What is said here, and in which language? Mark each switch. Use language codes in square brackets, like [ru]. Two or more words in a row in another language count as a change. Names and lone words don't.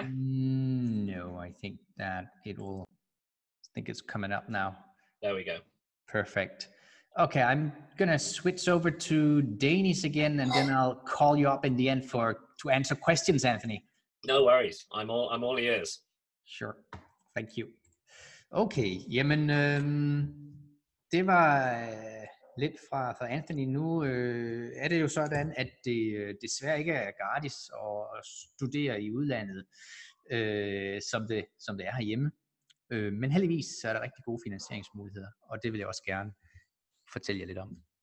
[en] No, I think that I think it's coming up now. There we go. Perfect. Okay, I'm gonna switch over to Danish again, and then I'll call you up in the end to answer questions, Anthony. No worries. I'm all ears. Sure. Thank you. [da] Okay, jamen det var lidt fra Anthony. Nu er det jo sådan, at det desværre ikke er gratis at studere i udlandet, som det er herhjemme. Men heldigvis så er der rigtig gode finansieringsmuligheder, og det vil jeg også gerne fortælle jer lidt om.